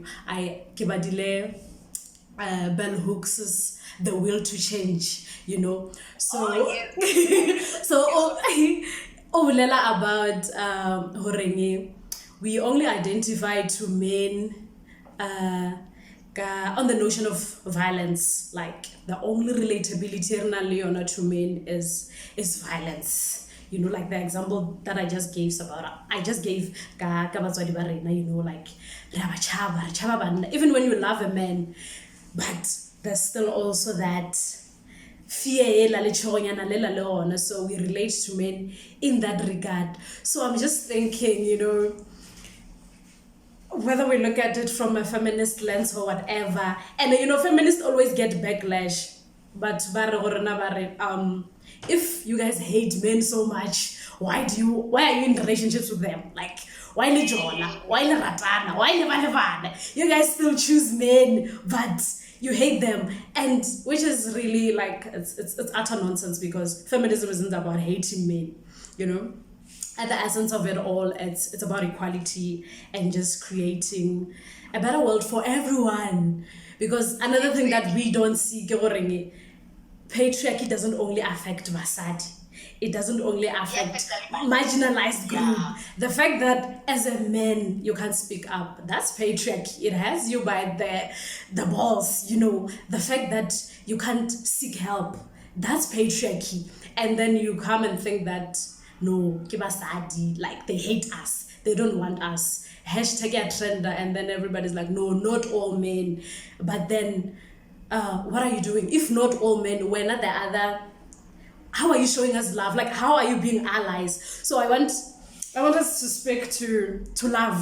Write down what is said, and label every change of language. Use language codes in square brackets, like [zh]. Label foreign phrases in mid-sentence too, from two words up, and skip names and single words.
[en] I kibadile Bell Hooks's The Will to Change, So Obulela about horenge, we only identify to men on the notion of violence. Like the only relatability to men is violence. You know, like the example that I just gave [tn] ka batswadi ba rena, [en] you know, like [tn] re a ba tshaba, re tshaba banna. [en] Even when you love a man, but there's still also that fear [tn] ela le tshogonyana lela le ona, [en] so we relate to men in that regard. So I'm just thinking, you know, whether we look at it from a feminist lens or whatever, and you know, feminists always get backlash, but if you guys hate men so much, why are you in relationships with them? Like, why [tn] le jona, why le ratana, why le bana bana? [en] You guys still choose men, but you hate them. And which is really like, it's utter nonsense, because feminism isn't about hating men, you know. At the essence of it all, it's about equality and just creating a better world for everyone. Because another thing that we don't see, patriarchy doesn't only affect basadi, it doesn't only affect marginalized group. The fact that as a man you can't speak up, that's patriarchy. It has you by the balls, you know. The fact that you can't seek help, that's patriarchy. And then you come and think that no, [tn] ke basadi, [en] like they hate us, they don't want us, hashtag a trender, and then everybody's like, no, not all men. But then what are you doing? If not all men, when are the other? How are you showing us love? Like, how are you being allies? So I want us to speak to love.